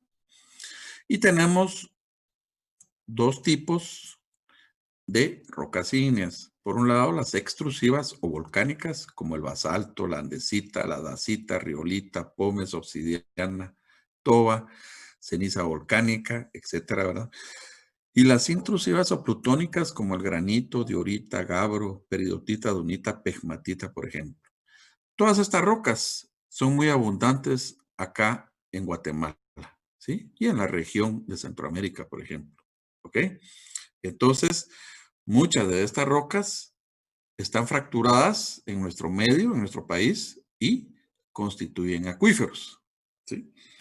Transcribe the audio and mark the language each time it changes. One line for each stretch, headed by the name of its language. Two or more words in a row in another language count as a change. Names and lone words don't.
Spanish: Y tenemos dos tipos de rocas ígneas. Por un lado, las extrusivas o volcánicas, como el basalto, la andesita, la dacita, riolita, pómez, obsidiana, toba, ceniza volcánica, etcétera, ¿verdad? Y las intrusivas o plutónicas, como el granito, diorita, gabro, peridotita, dunita, pegmatita, por ejemplo. Todas estas rocas son muy abundantes acá en Guatemala, ¿sí? Y en la región de Centroamérica, por ejemplo, ¿ok? Entonces, muchas de estas rocas están fracturadas en nuestro medio, en nuestro país, y constituyen acuíferos, ¿sí?